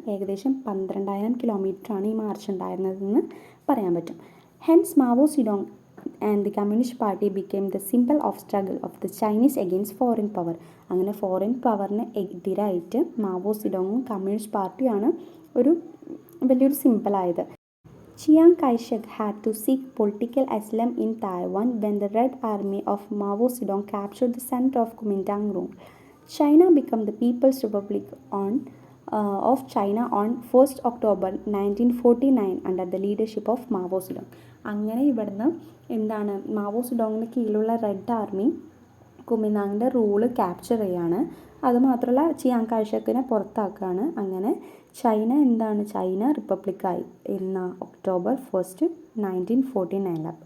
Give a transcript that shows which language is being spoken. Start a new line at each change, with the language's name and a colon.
Malayalam: ഏകദേശം 12,000 കിലോമീറ്ററാണ് ഈ മാർച്ച് ഉണ്ടായിരുന്നതെന്ന് പറയാൻ പറ്റും.
English: Hence Mao Zedong and the communist party became the symbol of struggle of the Chinese against foreign power.
Malayalam: അങ്ങനെ ഫോറിൻ പവറിന് എതിരായിട്ട് മാവോ സിഡോങ്ങും കമ്മ്യൂണിസ്റ്റ് പാർട്ടിയാണ് ഒരു വലിയൊരു സിംബലായത്.
English: Chiang Kai-shek had to seek political asylum in Taiwan when the Red Army of Mao Zedong captured the center of Kuomintang rule. China became the People's Republic of China on 1st October 1949 under the leadership of Mao Zedong.
Malayalam: അങ്ങനെ ഇവിടുന്ന് എന്താണ് Mao സിഡോങ്ങിന് കീഴിലുള്ള red army കുമിനാങ്ങിൻ്റെ rule capture ചെയ്യാണ്. അതുമാത്രമല്ല Chiang കായ്ഷെക്കിനെ പുറത്താക്കുകയാണ്. അങ്ങനെ China റിപ്പബ്ലിക്കായി ഇന്ന് October 1st 1949.